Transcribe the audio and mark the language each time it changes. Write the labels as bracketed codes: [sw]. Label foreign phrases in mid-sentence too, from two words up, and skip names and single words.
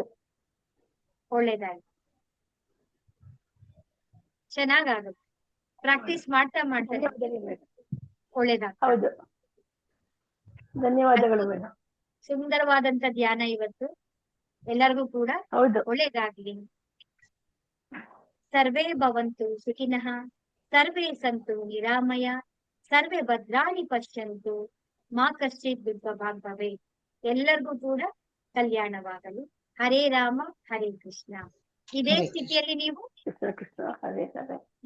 [kn] ಒಳ್ಳೇದಾಯ್ತು. ಚೆನ್ನಾಗಾಗುತ್ತೆ. ಪ್ರಾಕ್ಟೀಸ್ ಮಾಡ್ತಾ ಒಳ್ಳೇದಾಗ. ಹೌದು. ಧನ್ಯವಾದಗಳು ಮೇಡಮ್. ಸುಂದರವಾದಂತ ಧ್ಯಾನ ಇವತ್ತು. ಎಲ್ಲರಿಗೂ ಕೂಡ ಹೌದು. ಒಳ್ಳೇದಾಗ್ಲಿ. [sa] ಸರ್ವೇ ಭವಂತು ಸುಖಿನಃ, ಸರ್ವೇ ಸಂತು ನಿರಾಮಯ, ಸರ್ವೇ ಭದ್ರಾಣಿ ಪಶ್ಯಂತು, ಮಾ ಕಶ್ಚಿತ್ ದುರ್ಭಾಗ್ ಭವೇತ್. [kn] ಎಲ್ಲರಿಗೂ ಕೂಡ ಕಲ್ಯಾಣವಾಗಲು. [sa] ಹರೇ ರಾಮ ಹರೇ ಕೃಷ್ಣ. [kn] ಇದೇ ಸ್ಥಿತಿಯಲ್ಲಿ ನೀವು [sa] ಕೃಷ್ಣ ಹರೇ ಹರೇ